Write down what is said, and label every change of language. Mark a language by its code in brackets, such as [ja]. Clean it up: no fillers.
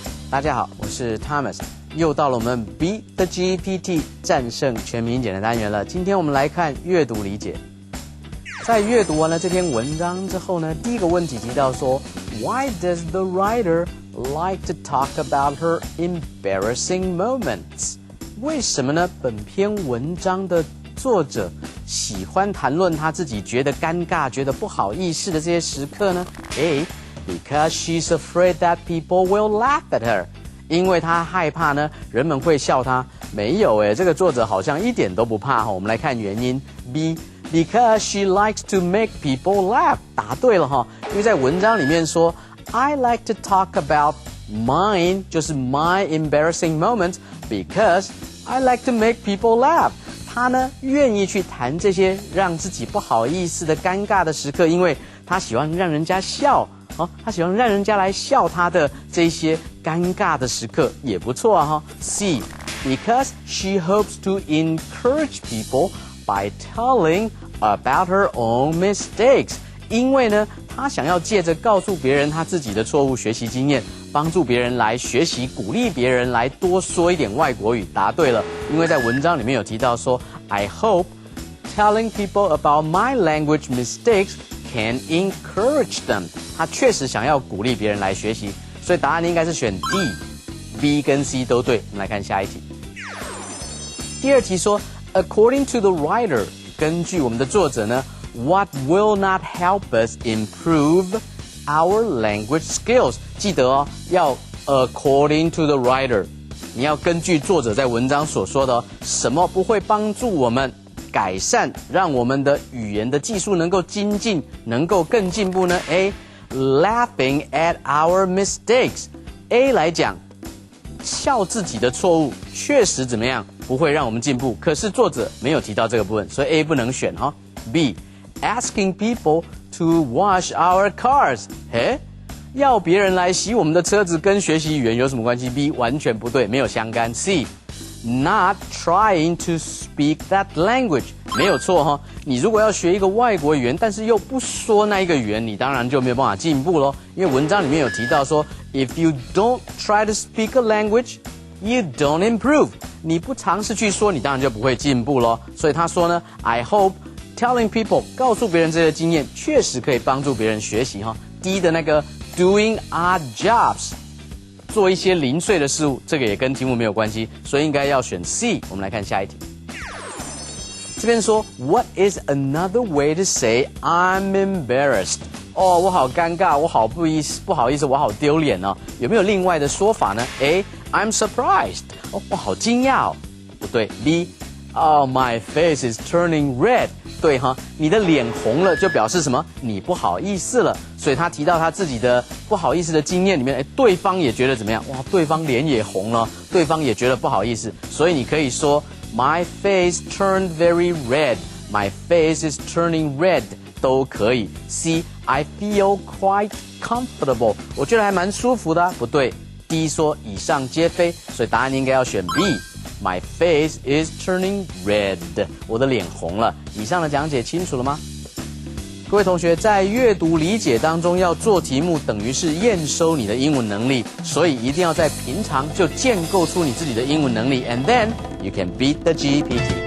[zh] 大家好，我是 Thomas， 又到了我们 Beat the GPT 战胜全民英检的单元了。今天我们来看阅读理解。在阅读完了这篇文章之后呢，第一个问题提到说 ， [en] Why does the writer like to talk about her embarrassing moments？ [zh] 为什么呢？本篇文章的作者喜欢谈论他自己觉得尴尬、觉得不好意思的这些时刻呢？ [en] A.Because she's afraid that people will laugh at her. [zh] 因为她害怕呢，人们会笑她。没有这个作者好像一点都不怕我们来看原因。 B.Because she likes to make people laugh. 答对了因为在文章里面说 [en] I like to talk about mine, 就是 my embarrassing moments, because I like to make people laugh. [zh] 他呢愿意去谈这些让自己不好意思的尴尬的时刻，因为他喜欢让人家笑。他喜欢让人家来笑他的这些尴尬的时刻也不错C. [en] Because she hopes to encourage people by telling about her own mistakes. [zh] 因为呢，她想要借着告诉别人她自己的错误学习经验，帮助别人来学习，鼓励别人来多说一点外国语。答对了，因为在文章里面有提到说 [en] I hope telling people about my language mistakes can encourage them. [zh] 他确实想要鼓励别人来学习，所以答案应该是选 D。B 跟 C 都对。我们来看下一题。第二题说 [en] ，According to the writer， [zh] 根据我们的作者呢 [en] ，What will not help us improve our language skills？ [zh] 记得要 [en] According to the writer， [zh] 你要根据作者在文章所说的什么不会帮助我们改善，让我们的语言的技术能够精进，能够更进步呢 ？A. [en] Laughing at our mistakes. [zh] A 来讲，笑自己的错误确实怎么样不会让我们进步，可是作者没有提到这个部分，所以 A 不能选B. [en] Asking people to wash our cars. [zh] 要别人来洗我们的车子跟学习语言有什么关系 ？B 完全不对，没有相干。 [en] C.Not trying to speak that language. [zh] 没有错你如果要学一个外国语言，但是又不说那一个语言，你当然就没有办法进步咯。因为文章里面有提到说 [en] ，If you don't try to speak a language, you don't improve. [zh] 你不尝试去说，你当然就不会进步咯。所以他说呢 ， [en] I hope telling people [zh] 告诉别人这些经验，确实可以帮助别人学习D 的那个 [en] doing odd jobs。 [zh] 做一些零碎的事物，这个也跟题目没有关系，所以应该要选 C。我们来看下一题。这边说 [en] What is another way to say I'm embarrassed？ [zh] 我好尴尬，我好不好意思，我好丢脸有没有另外的说法呢 ？A. [en] I'm surprised。 [zh] 我好惊讶不对。 [en] B.My face is turning red。 [zh] 对你的脸红了，就表示什么？你不好意思了。所以他提到他自己的不好意思的经验里面，对方也觉得怎么样？哇，对方脸也红了，对方也觉得不好意思。所以你可以说 [en] My face turned very red. My face is turning red [zh] 都可以。 [en] C. I feel quite comfortable. [zh] 我觉得还蛮舒服的不对。D 说以上皆非，所以答案应该要选 B. [en] My face is turning red. [zh] 我的脸红了。以上的讲解清楚了吗？各位同学，在阅读理解当中要做题目，等于是验收你的英文能力，所以一定要在平常就建构出你自己的英文能力 ， [en] and then you can beat the GPT.